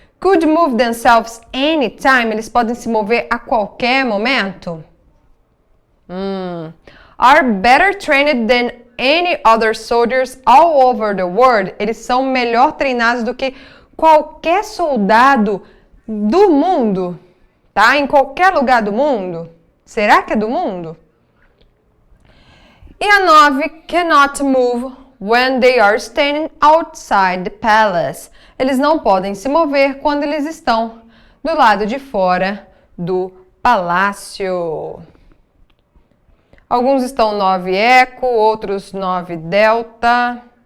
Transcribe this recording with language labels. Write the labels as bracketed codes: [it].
[en] Could move themselves anytime. [pt] Eles podem se mover a qualquer momento. [en] Are better trained than any other soldiers all over the world. [pt] Eles são melhor treinados do que qualquer soldado do mundo, tá? Em qualquer lugar do mundo. Será que é do mundo? E a [en] 9, cannot move when they are standing outside the palace. [pt] Eles não podem se mover quando eles estão do lado de fora do palácio. Alguns estão 9 eco, outros 9 delta.